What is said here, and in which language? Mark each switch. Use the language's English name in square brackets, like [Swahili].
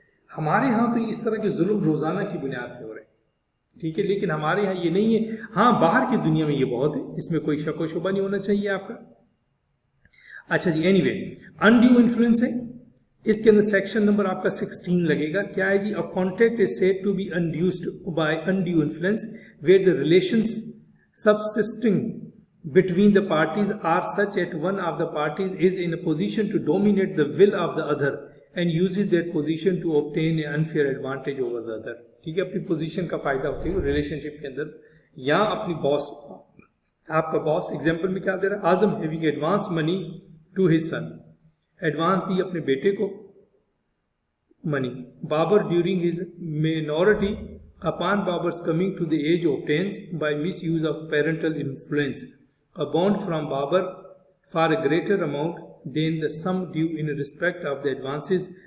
[Urdu] ہمارے ہاں تو اس طرح کے ظلم روزانہ کی بنیاد پہ ہو رہے ہیں. ٹھیک ہے, لیکن ہمارے ہاں یہ نہیں ہے. ہاں باہر کی دنیا میں یہ بہت ہے, اس میں کوئی شک و شبہ نہیں ہونا چاہیے آپ کا. اچھا جی, اینی وے انڈیو انفلوئنس ہے, اس کے اندر سیکشن نمبر آپ کا 16 لگے گا. کیا ہے جی, [English] a contact is said to be induced by undue influence where the relations subsisting between the parties are such that one of the parties is in a position to dominate the will of the other and uses that position to obtain an unfair advantage over the other. [Urdu] ٹھیک ہے, اپنی position کا فائدہ ہوتا ہے relation شپ کے اندر, یا اپنی باس, آپ کا باس ایگزامپل میں کیا دے رہا ہے, اعظم [English] having advance money to his son, [Urdu] advance دی اپنے بیٹے کو منی. [English] Babar during his minority upon Babar's coming to the age obtains by misuse of parental influence a bond from Babar for a greater amount than the sum due in respect of the advances.